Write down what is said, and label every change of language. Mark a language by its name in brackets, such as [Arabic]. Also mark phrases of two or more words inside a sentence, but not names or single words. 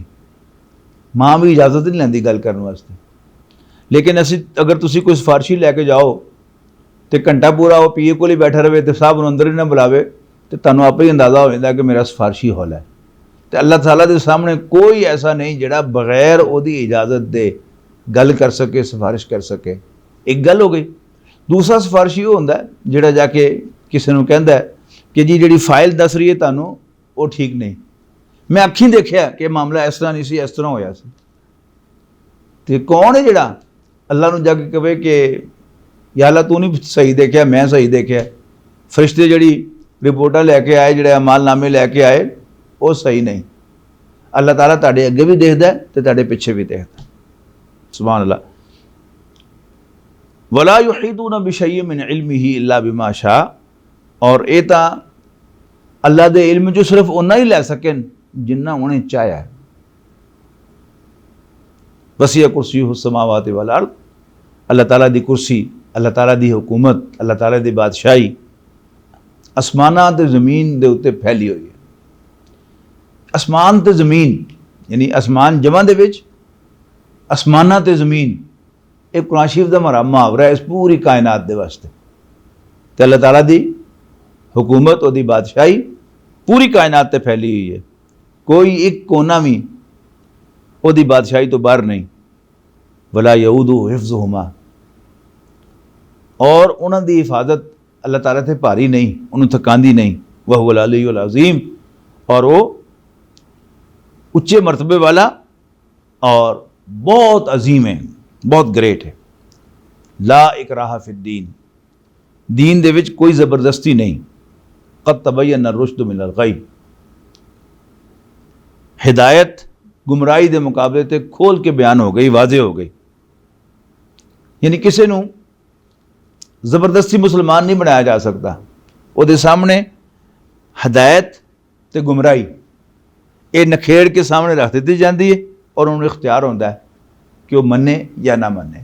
[Punjabi] ماں بھی اجازت نہیں لیندی گل کرنے واسطے۔ لیکن اسی اگر تسی کوئی سفارشی لیکے جاؤ تو گھنٹہ پورا وہ پی اے کو ہی بیٹھا رہے تو صاحب اندر ہی نہ بلاوے، تو تہانوں آپے ہی اندازہ ہو جاتا کہ میرا سفارشی حال ہے. تو اللہ تعالیٰ کے سامنے کوئی ایسا نہیں جہڑا بغیر اودی اجازت دے گل کر سکے، سفارش کر سکے. ایک گل ہو گئی. دوسرا سفارشی وہ ہوندا ہے جہڑا جاکے کسی نوں کہندا ہے کہ جی جہڑی فائل دس رہی ہے تہانوں وہ ٹھیک نہیں، میں اکھیں دیکھیا کہ معاملہ اس طرح نہیں سی، اس طرح ہویا سی. تے کون ہے جہڑا اللہ نوں جاکے کہے کہ یا اللہ تو نہیں صحیح دیکھیا، میں صحیح دیکھیا. فرشتے جہڑی رپورٹاں لیکے آئے، جہڑے اعمال نامے لیکے آئے، وہ صحیح نہیں. اللہ تعالیٰ تہاڈے اگے بھی دیکھدا ہے تے تہاڈے پچھے بھی دیکھدا. [Arabic] سبحان الله۔ ولا يحيطون بشيء من علمه إلا بما شاء, [Punjabi] اور یہ تو اللہ دے علم جو صرف اونا ہی لے سکن جنا انہیں چاہیا ہے. [Arabic] وسع كرسي سماوات والأرض, [Punjabi] اللہ تعالیٰ دی کرسی، اللہ تعالیٰ دی حکومت، اللہ تعالیٰ دی بادشاہی آسماناں تے زمین دے اتے پھیلی ہوئی ہے. آسمان تے زمین یعنی آسمان جمع دے وچ آسماناں تے زمین، ایک قرآن شریف دا محاورہ ہے اس پوری کائنات دے واسطے. تے اللہ تعالیٰ دی حکومت، اودی بادشاہی پوری کائنات تے پھیلی ہوئی ہے، کوئی ایک کونا بھی اودی بادشاہی تو باہر نہیں. [Arabic] ولا يؤوده حفظهما, [Punjabi] اور انہاں دی حفاظت اللہ تعالیٰ تے بھاری نہیں، انہوں نے تھکاندی نہیں. [Arabic] وهو العلي العظيم, [Urdu] اور وہ اچے مرتبے والا اور بہت عظیم ہے، بہت گریٹ ہے. [Arabic] لا إكراه في الدين, [Punjabi] دین دے وچ کوئی زبردستی نہیں. [Arabic] قد تبين رشد من الغي, [Urdu] ہدایت گمراہی کے مقابلے تے کھول کے بیان ہو گئی، واضح ہو گئی. [Punjabi] یعنی کسی نوں زبردستی مسلمان نہیں بنایا جا سکتا. [Urdu] وہ سامنے ہدایت تے گمراہی یہ نکھیڑ کے سامنے رکھ دی جاتی ہے اور انہوں نے اختیار ہوتا ہے کہ وہ منے یا نہ منے.